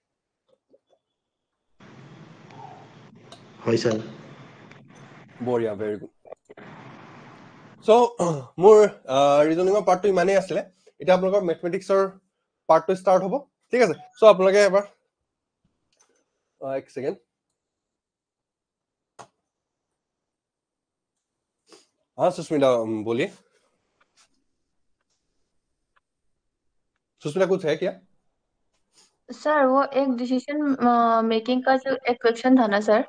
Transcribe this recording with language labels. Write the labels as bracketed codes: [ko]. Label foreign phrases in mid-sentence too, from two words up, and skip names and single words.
[as] হয় স্যার বঢ়িয়া [en] very good [as] সো মোৰ ৰিজনিংৰ পাৰ্টটো ইমানেই আছিলে এতিয়া আপোনালোকৰ মেথমেটিক্সৰ পাৰ্টটো ষ্টাৰ্ট হ'ব ঠিক আছে সো আপোনালোকে এবাৰ এক সেকেন্ড [hi] हाँ सुष्मिता बोलिए सुष्मिता कुछ है क्या सर वो एक [en] decision making [hi] का जो एक क्वेश्चन था ना सर